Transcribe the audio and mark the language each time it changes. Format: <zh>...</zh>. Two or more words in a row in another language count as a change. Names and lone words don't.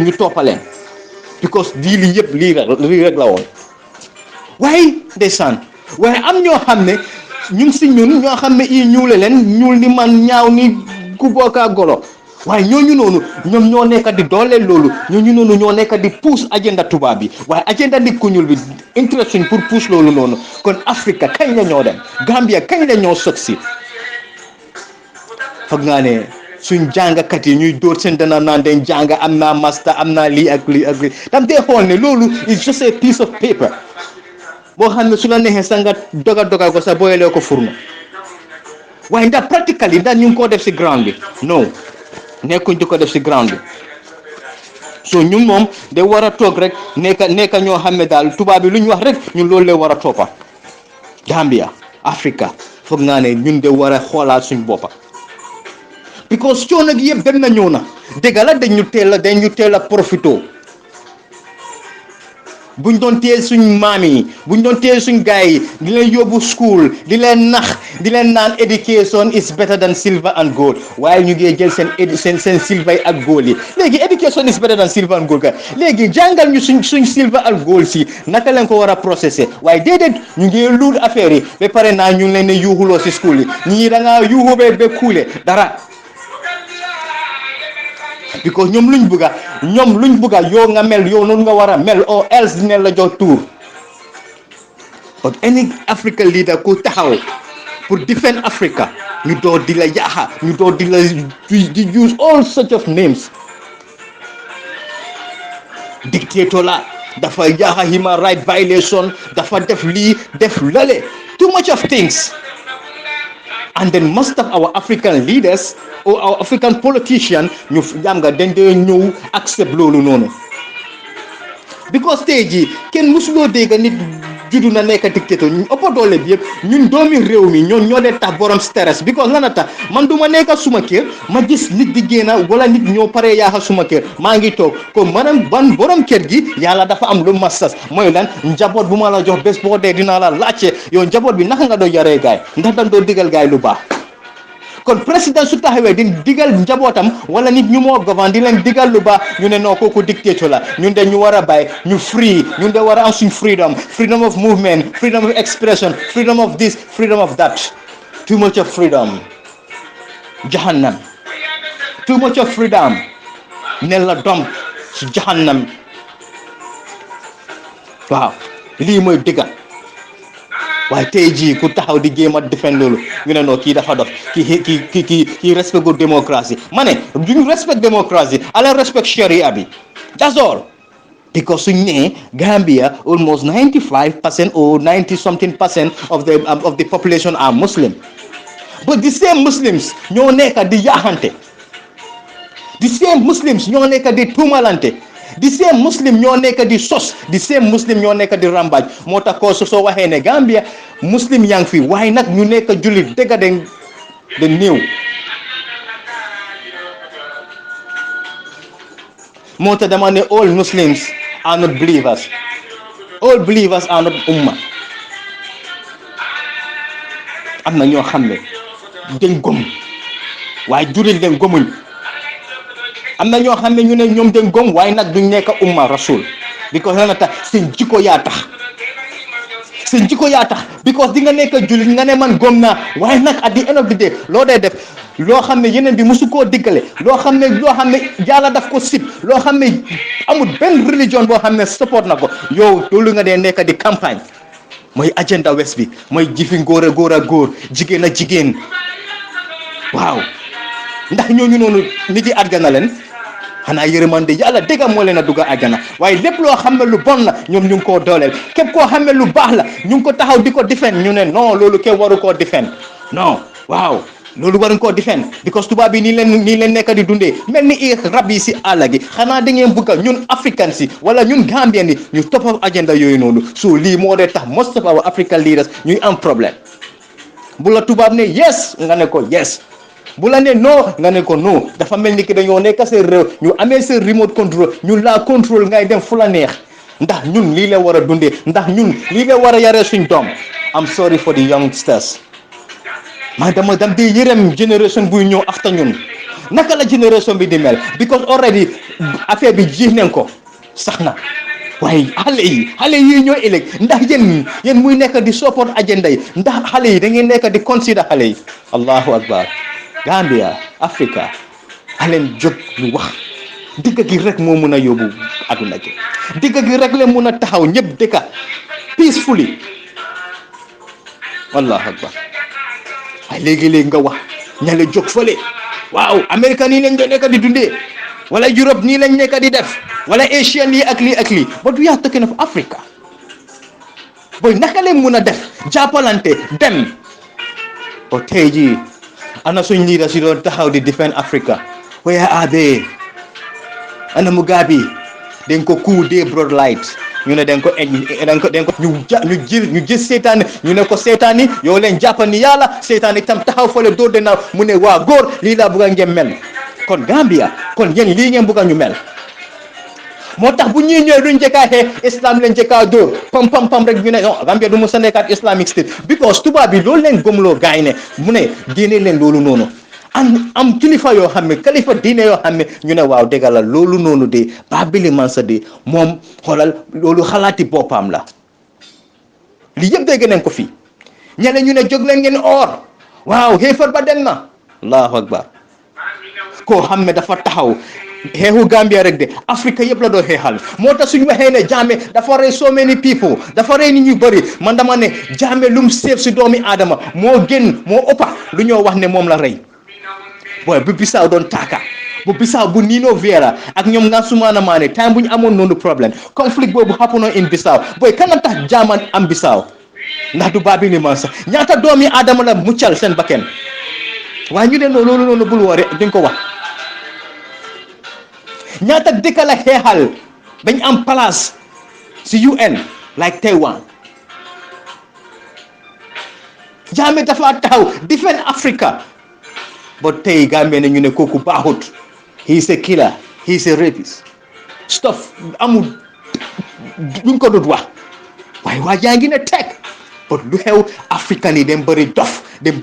<wo>ñu toppaleen because lii yëpp lii rek la woon waaye ndeysaan waaye am ñoo xam ne ñu si ñun ñoo xam ne ñuule leen ñuul ni man ñaaw ni ku bokka golo waaye ñooñu noonu ñoom ñoo nekk di dooleel loolu ñooñu noonu ñoo nekk di pousse agenda tubaab bi waaye agenda nit ku ñuul bi interesting pour pousse loolu noonu kon Afrique kañ la ñoo dem Gambia kañ la ñoo sogsi foog naa ne suñ jàngakat yi ñuy dóor seen dana naan dañ jàng am naa master am naa lii ak lii ak lii tam dee xool ne loolu is</wo> <en>just a piece of paper</en> <wo>boo xam ne su la neexee sax nga dogal ko sax booyalee ko furno waaye ndax practically ndax ñu ngi koo def si ground bi non nekkuñ di ko def si ground bi so ñun moom de war a toog rek nekk ñoo xam ne daal tubaab bi lu ñu wax rek ñun loolu lay war a toppa Gambia Africa foog naa ne ñun de war a xoolaat suñ boppa because coono gi yëpp dem na ñëw na dëgg la dañ ñu teel a profito buñ doon téye suñ maam yi buñ doon téye suñ gaay yi di leen yóbbu school di leen nax di leen naan</wo> <en>education is better than silver and gold</en> <wo>waaye ñu ngi jël seen silver yi ak gold yi léegi</wo> <en>education is better than silver and gold</en> <wo>ka léegi jàngal ñu suñ silver ak gold si naka leen ko war a processé waaye déedéet ñu ngi luul affaire yi ba pare naa ñu leen ne yuuxuloo si school yi ñii da ngaa yuuxu ba kuule dara because ñoom luñ bëgga yow nga mel yow noonu nga war a mel</wo> <en>or else</en> <wo>dina la jox tour</wo> <en>but any African leader</en> <wo>ku taxaw pour defend Africa ñu door di la yaaxa ñu door di la di</wo> <en>use all sorts of names dictator</en> <wo>la dafa yaaxa</wo> <en>human right violation</en> <wo>dafa def lii def lale</wo> <en>too much of things and then most of our African leaders or our African politicians</en> <wo>ñu jam nga dañ dee ñëw accept loolu noonu because tey jii kenn musuloo dégg nit juddu na nekk dictateur ñu ëpp doole bi yëpp ñun doomi réew mi ñoo dee tax borom stress because lan a tax man du ma nekk suma kër ma gis nit di génn wala nit ñoo paree yaaxa suma kër maa ngi toog comme maanaam ban borom kër gi yàlla dafa am lu ma sas mooy lan njaboot bu ma la jox bés boo dee dinaa la laajte yow njaboot bi naka nga doo yaree gaay ndax dañ doo digal gaay lu baax kon président su taxawee di digal njabootam wala nit ñu moo govern di leen digal lu baax ñu ne non kooku dictateur la ñun de ñu war a bàyyi ñu free ñun de war a am suñ</wo> <en>freedom of movement freedom of expression freedom of this freedom of that too much of freedom</en> <wo>jahannam</wo> <en>too much of freedom</en> <wo>ne la dom su jahannam waaw lii mooy dëgga waaye tey jii ku taxaw di jéem a defend loolu ñu ne non kii dafa dof kii respect gu démocratie ma ne duñ respect démocratie ala respect sharia bi</wo> <en>that's all because</en> <wo>suñ ne Gambia</wo> <en>almost 95% or 90 something percent of the population are Muslim but the same Muslims</en> <wo>ñoo nekk di yaaxante</wo> <en>the same Muslims</en> <wo>ñoo nekk di tuumalante</wo> <en>the same Muslim</en> <wo>ñoo nekk di sos</wo> <en>the same Muslim</en> <wo>ñoo nekk di rambaaj moo tax ko soo waxee ne Gambia Muslim yaa ngi fi waaye nag ñu nekk jullit dëgg de néew moo tax dama ne</wo> <en>all Muslims are not believers all believers are not</en> <wo>umma am na ñoo xam ne dañ gëm waaye jullit dañ gëmuñ am na ñoo xam ne ñu ne ñoom dañ gëm waaye nag duñ nekk</wo> <ar>umma rasul</ar> <wo>because lan la tax seen jikko yaa tax because di nga nekk jullit nga ne man gëm naa waaye nag</wo> <en>at the end of the day</en> <wo>loo dee def loo xam ne yeneen bi musu koo diggale loo xam ne yàlla daf ko sib loo xam ne amul benn religion boo xam ne support na ko yow loolu nga dee nekk di campagne mooy agenda west bi mooy jifi góor a góor jigéen a jigéen waaw ndax ñooñu noonu nit yi àjjana leen xanaa yërmande yàlla dëgg moo leen a dugg àjjana waaye lépp loo xam ne lu bon la ñoom ñu ngi koo dooleel képp koo xam ne lu baax la ñu ngi ko taxaw di ko defend ñu ne non loolu kenn waru koo defend non waaw loolu waruñ koo defend because tubaab bi nii leen nekk di dundee mel ni i rab yi si àll gi xanaa da ngeen bëgg ñun african si wala ñun gambien yi ñu topp agenda yooyu noonu so lii moo dee tax most</wo> <en>of our african leaders</en> <wo>ñuy am problème bu la tubaab ne yes nga ne ko yes bu la ne non nga ne ko non dafa mel ni ki dañoo nekk seen réew ñu amee seen</wo> <en>remote control</en> <wo>ñu la contrôle ngay dem fu la neex ndax ñun lii la war a dundee ndax ñun lii la war a yaree suñ doom</wo> <en>I'm sorry for the youngsters</en> <wo>man dama dam di yërëm génération buy ñëw after ñun naka la génération bi di mel because already affaire bi ji nañ ko sax na waaye xale yi ñoo ëllëg ndax yéen muy nekk di support agenda yi ndax xale yi da ngeen nekk di consider xale yi</wo> <ar>allahu akbar</ar> <wo>Gambia Africa aleen jóg ñu wax digg gi rek moo mun a yóbbu aduna gi digg gi rek la mun a taxaw ñëpp dëkka peacefully</wo> <ar>allahu akbar</ar> <wo>waaye léegi-léegi nga wax ñale jóg fële waaw Amérique nii lañ doon nekk di dundee wala Europe nii lañ nekk di def wala Asian lii ak lii</wo> <en>but we are talking of Africa boy</en> <wo>naka leen mun a def jàppalante dem ba tey jii ana suñ leader si doon taxaw di defend Africa</wo> <en>where are they</en> <wo>ana Mugabe den ko coup des broad light ñu ne den ko ñu gis seetaan ñu ne ko seetaan yi yow leen jàppani yàlla seetaan yi tam taxaw fole doo de naaw mu ne waa góor lii laa bëgg a ngeen mel kon Gambia kon yéen lii ngeen bëgg a ñu mel moo tax bu ñuy ñëwee duñ njëkkaa xee islam leen njëkkaa dóor pam rek ñu ne non Gambia du mu sa nekkaat</wo> <en>islamic state because</en> <wo>tubaab bi loolu leen gëmloo gaay ne mu ne génne leen loolu noonu am kilifa yoo xam ne kilifa diine yoo xam ne ñu ne waaw dëgg la loolu noonu de Babili Mansa de moom xoolal loolu xalaati boppam la lii yëpp dégg nañ ko fii ñeneen ñu ne jóg leen ngeen or waaw xeefar ba dem na</wo> <ar>allahu akbar</ar> <wo>koo xam ne dafa taxaw xeexu Gambia rek de Afrique yëpp la doo xeexal moo tax suñu waxee ne Jammeh dafa rey</wo> <en>so many people</en> <wo>dafa rey nit ñu bëri man dama ne Jammeh lum seef si doomi aadama moo ëppa lu ñoo wax ne moom la rey boy bu Bissau doon taaka bu Bissau bu Nino Vera ak ñoom nga Sumana Mane time bu ñu amoon noonu problème conflict boobu happen in Bissau boy kan la tax Jammeh am Bissau ndax du Babili Mansa ñaata doomi aadama la muccal seen bakken waaye ñu ne loolu noonu bul woore duñ ko wax ñaata dëkk la xeexal dañ am place si UN like Taiwan Jammeh dafa taxaw defend Africa ba tey Gambie ne ñu ne kooku baaxut</wo> <en>he is a killer he is a rapist stuff</en> <wo>amul duñ ko dut wax waaye waa jaa ngi ne teg but lu xew africain yi dem bëri dof dem</wo>